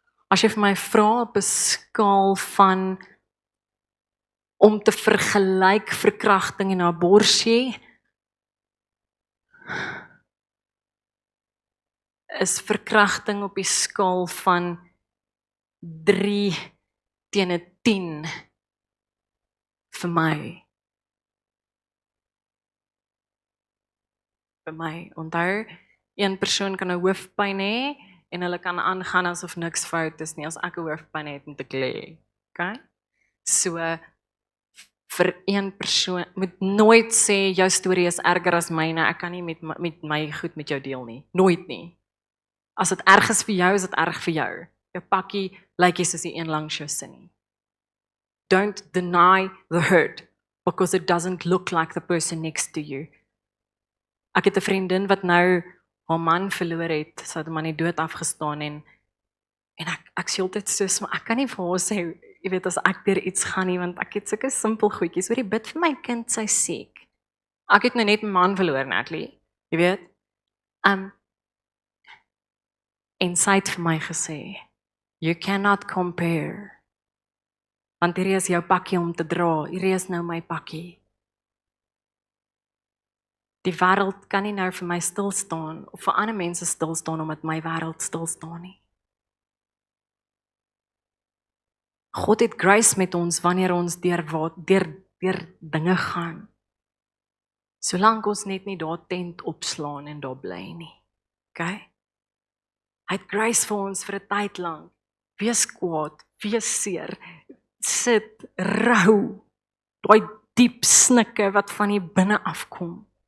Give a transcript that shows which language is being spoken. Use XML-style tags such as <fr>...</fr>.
<af>As jy vir my vra op 'n skaal van om te vergelyk verkrachting en abortus, is verkrachting op die skaal van 3 teen 'n 10 vir my. Vir my, onthou, een persoon kan 'n hoofpyn hê en hulle kan aangaan asof niks fout is nie. As ek 'n hoofpyn het, moet ek lê. Okay? So vir een persoon moet nooit sê jou storie is erger as myne. Ek kan nie met my goed met jou deel nie. Nooit nie. As dit erg is vir jou, is dit erg vir jou. Jou pakkie lyk nie soos die een langs jou sin nie.</af> <en>Don't deny the hurt because it doesn't look like the person next to you.</en> <af>Ek het 'n vriendin wat nou haar man verloor het, sy het hom aan die dood afgestaan en ek sê altyd soos, maar ek kan nie vir haar sê, jy weet, as ek deur iets gaan nie, want ek het sulke simpel goedjies, hoor jy bid vir my kind, sy siek. Ek het nou net my man verloor, Natalie, jy weet. En sy het vir my gesê,</af> <en>you cannot compare,</en> <af>want hierdie is jou pakkie om te dra, hierdie is nou my pakkie. Die wêreld kan nie nou vir my stil staan, of vir ander mense stil staan, omdat my wêreld stil staan nie. God het grace met ons, wanneer ons deur dinge gaan. Solank ons net nie daar tent opslaan en daar bly nie. Okay? Hy het grace vir ons vir 'n tyd lank. Wees kwaad, wees seer, sit, rou, daai diep snikke wat van die binne afkom.</af>